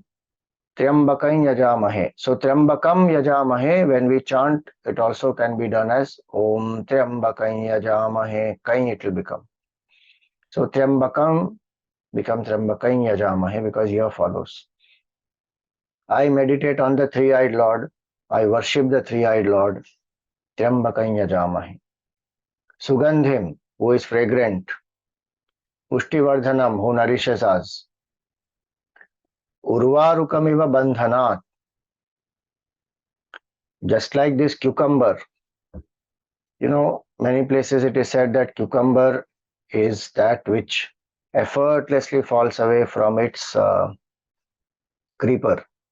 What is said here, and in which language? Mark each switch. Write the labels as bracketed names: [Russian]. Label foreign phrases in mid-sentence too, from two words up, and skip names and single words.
[Sanskrit] Triambakam Yajamahe. So Triambakam Yajamahe, [English] when we chant, it also can be done as [Sanskrit] Om Triambakam Yajamahe. [English] Kain it will become. So Triambakam become [Sanskrit] Triambakam Yajamahe [English] because here follows. I meditate on the three-eyed Lord. I worship the three-eyed Lord. [Sanskrit] Trambakam yajamahi. Sugandhim, [English] who is fragrant. Pushtivardhanam, who nourishes us. [Sanskrit] Urvarukamiva bandhanat. [English] Just like this cucumber. Many places it is said that cucumber is that which effortlessly falls away from its creeper.